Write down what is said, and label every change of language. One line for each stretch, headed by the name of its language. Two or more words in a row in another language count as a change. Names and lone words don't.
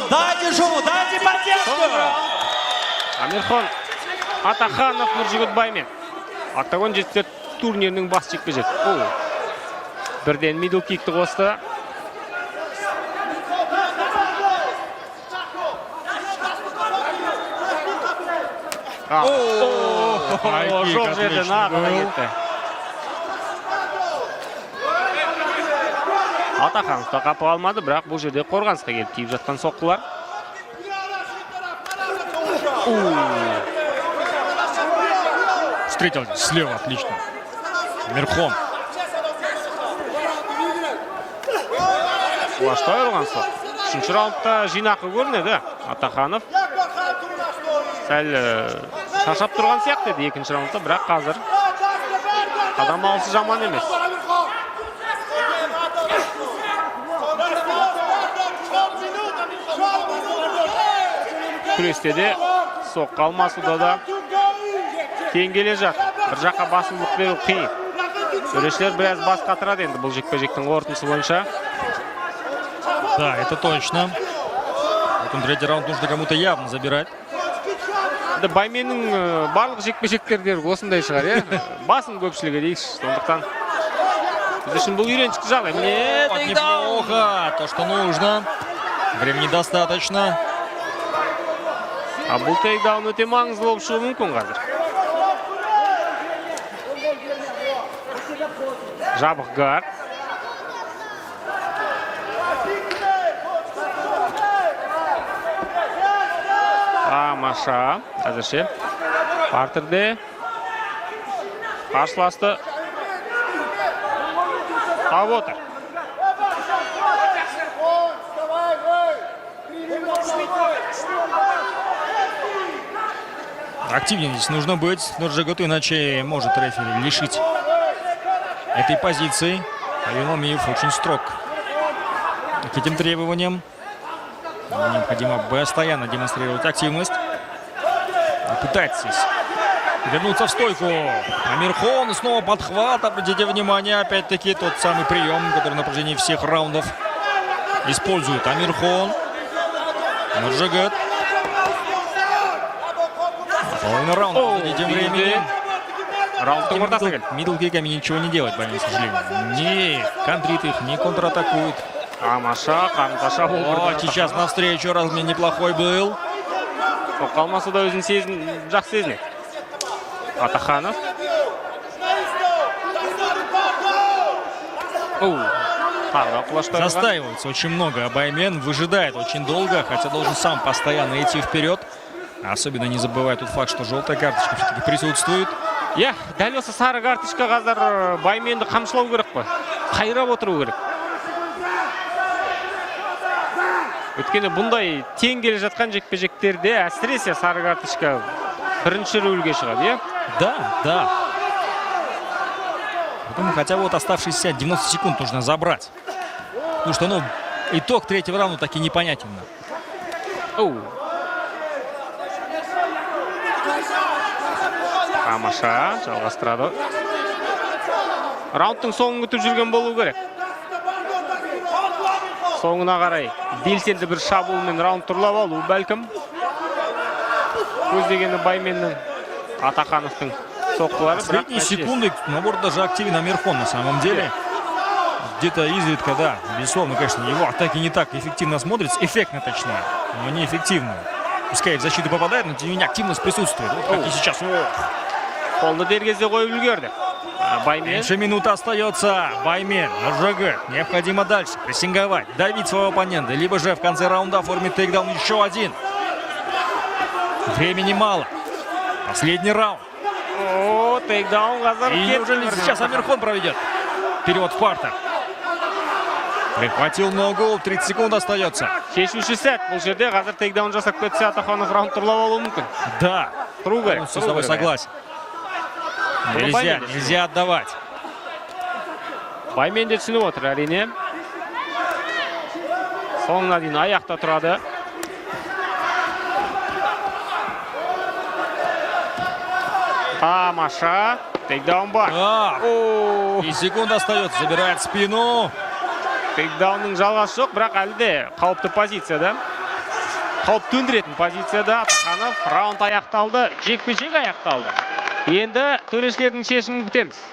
Russian: Дайте шуму, дайте поддержку. Амирхон Атаханов, Нуржигот Баймен.
Kazakh: Октагон жетістер турнирінің бас жекпе-жек. Бірден мидл кикті қосты. Жоқ жерден ағына кетті. Атаханов та қапы алмады, бірақ бұл жерде қорғанысқа келіп тиіп жатқан соққылар.
Russian: Встретил слева, отлично. Амирхон.
Kazakh: Құлашта айырылған соқ. Үшінші раундта жинақы көрінеді Атаханов. Сәл шаршап тұрған сияқты еді екінші раундта, бірақ қазір адам алысы жаман емес. Күресте де соққы алмасуда да тең келе жатыр. Бір жаққа басымдылық беру қиын. Төрешілер біраз бас қатырады енді бұл жекпе-жектің қорытындысы бойынша.
Russian: Да, это точно. Потом третий раунд нужно кому-то явно забирать.
Kazakh: Байменнің барлық жекпе-жектердері осындай шығар, е? Басын көпшілігі дейікші, сондықтан. Біз үшін бұл үйреншікті жағдай. Міне,
Russian: Вот неплохо, то, что нужно. Времени достаточно.
Kazakh: Бұл тейкдаун өте маңызды болып шығуы мүмкін қазір. Жабық гард. Тамаша. Әзірше. Партерде. Қарсыласты. Тауып отыр.
Russian: Активнее здесь нужно быть. Нурджиготу, иначе может рефери лишить этой позиции. Алимамиев очень строг к этим требованиям. Необходимо постоянно демонстрировать активность. И пытаться здесь вернуться в стойку. Амирхон снова подхват. Обратите внимание, опять-таки тот самый прием, который на протяжении всех раундов использует Амирхон. Нурджигот. Половина раунда. Тем временем.
Kazakh: Раундтың ортасы кел.
Russian: Мидлкиками ничего не делать, Баймен, к сожалению. Не контрит их, не контратакует.
Kazakh: Тамаша, қаңқаша бұл
Russian: Вот сейчас навстречу размен неплохой был.
Kazakh: Қалмасы да өзін жақсы сезінеді. Атаханов. Тағы құлаштар.
Russian: Застаивается очень много. Абаймен выжидает очень долго, хотя должен сам постоянно идти вперед. Особенно не забывая тот факт, что желтая карточка все-таки присутствует.
Kazakh: Я, дәл осы сары карточка қазір Байменді қамшылау керек қой. Қайрап отыру керек. Өткені бұндай тең келе жатқан жекпе-жектерде әсіресе сары карточка бірінші рөлге шығады, е?
Russian: Да, да. Поэтому хотя бы вот оставшиеся 90 секунд нужно забрать. Потому что, ну, итог третьего раунда так и непонятен.
Kazakh: Тамаша, жалғастырады. Раундтың соңын күтіп жүрген болу керек. Соңына қарай белсенді бір шабуылмен раунд тұрлап алу бәлкім. Көздегені Байменнің, Атахановтың соққылары.
Russian: Последние секунды, наоборот, даже активен Амирхон на самом деле. Где-то изредка, да, безусловно, конечно, его атаки не так эффективно смотрятся. Эффектно, точнее, но не эффективно. Пускай в защиту попадает, но тем не менее активность присутствует. Вот как и сейчас.
Kazakh: Қолды дер кезде қойып үлгерді. Баймен.
Russian: Меньше минуты остается. Баймен, Нурджигот. Необходимо дальше прессинговать, давить своего оппонента. Либо же в конце раунда оформить тейкдаун еще один. Времени мало. Последний раунд.
Kazakh: Тейкдаун қазір.
Russian: И неужели сейчас Амирхон проведет? Вперед в партер. Прихватил ногу. 30 секунд остается.
Kazakh: Шешуші сәт. Бұл жерде қазір тейкдаун жасап кетсе Атаханов раунд тұрлап алуы мүмкін.
Russian: Да.
Kazakh: Тұру керек.
Russian: Он с тобой согласен. Нельзя отдавать.
Kazakh: Баймен де түсініп отыр, әрине. Соңына дейін аяқта тұрады. Тамаша. Тейкдаун бар.
Russian: 3 секунды остается. Забирает спину.
Kazakh: Тейкдаунның жалғасы жоқ, бірақ әлі де қауіпті позицияда. Қауіп төндіретін позицияда. Атаханов раунд аяқталды. Жекпе-жек аяқталды. Енді төрешілердің шешімін күтеміз.